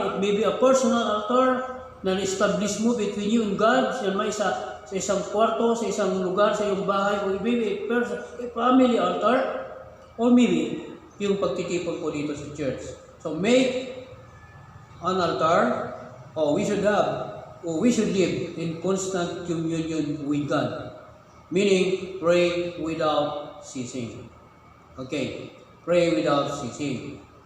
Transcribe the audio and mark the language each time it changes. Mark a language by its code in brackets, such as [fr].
[en] It may be a personal altar [tl] na establish mo [en] between you and God. [tl] Yan may sa isang kwarto, sa isang lugar, sa iyong bahay, [en] or maybe a family altar, [tl] or maybe yung pagtitipon po dito sa church. [en] So make an altar, or we should live in constant communion with God. Meaning, pray without ceasing. Okay, pray without ceasing.